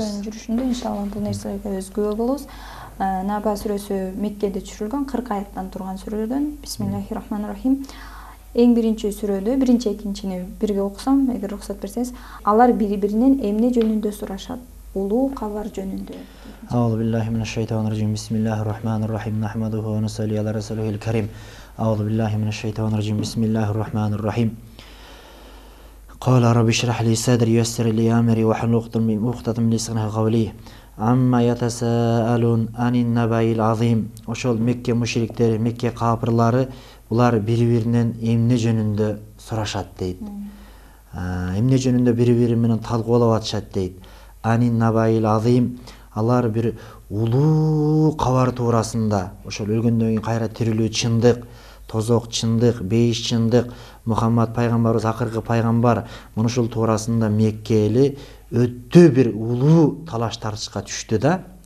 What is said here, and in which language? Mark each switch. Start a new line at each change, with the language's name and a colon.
Kyrgyz: Сүрөнүн жүрүшүндө иншалла бул нерселерге өз күбө болобуз. Наба сүрөсү Меккеде түшүрүлгөн 40 аяттан турган сүрөдөн.
Arabic: Бисмиллахир-рахманир-рахим.
Kyrgyz: Эң биринчи сүрөдө биринчи экинчини бирге окусам, эгер уруксат берсеңиз, алар бири-биринен эмне жөнүндө сурашат? Улуу кабар жөнүндө.
Arabic: Аузу биллахи минаш шайтанир раджим. Бисмиллахир-рахманир рахим. Нахмадуху ва нусалли ала расулихил карим. Аузу биллахи минаш шайтанир раджим. Бисмиллахир-рахманир рахим. قال رب اشرح لي صدري ويسر لي امري واحلل عقدة من لساني قولي عما يتساءلون عن النبأ العظيم.
Kyrgyz: Ошол Мекке мушриктери, Мекке капырлары булар бири-биринен эмне жөнүндө сурашат дейт. Эмне жөнүндө бири-бири менен талкуулап атышат дейт.
Arabic: Анин набаил азим,
Kyrgyz: алар бир улуу кабар туурасында, ошол өлгөндөн кийин кайра тирилүү чындык, тозок чындык, бейиш чындык, Мухаммад пайгамбарыбыз акыркы пайгамбар, муну ушул туурасында Мекке эли өтө бир улуу талаш тартышка түштү да.